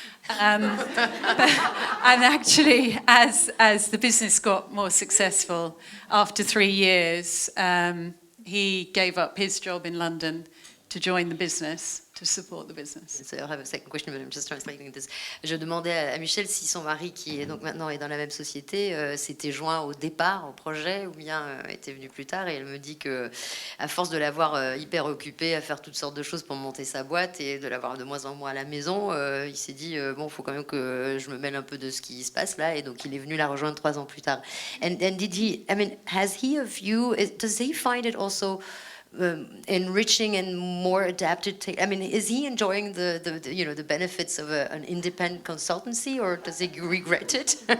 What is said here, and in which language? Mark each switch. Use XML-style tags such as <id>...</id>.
<en>And actually, as the business got more successful, after 3 years, he gave up his job in London to join the business, to support the business. So I have a second question, but I'm just translating this.</en> <fr>Je demandais à Michel si son mari, qui est donc maintenant est dans la même société, s'était joint au départ au projet ou bien était venu plus tard. Et elle me dit que, à force de l'avoir hyper occupé à faire toutes sortes de choses pour monter sa boîte et de l'avoir de moins en moins à la maison, il s'est dit bon, faut quand même que je me mêle un peu de ce qui se passe là. Et donc il est venu la rejoindre 3 ans plus tard.</fr> <en>And did he? I mean, has he a view? Does he find it also enriching and more adapted? Is he enjoying the benefits of an independent consultancy, or does he regret it?</en>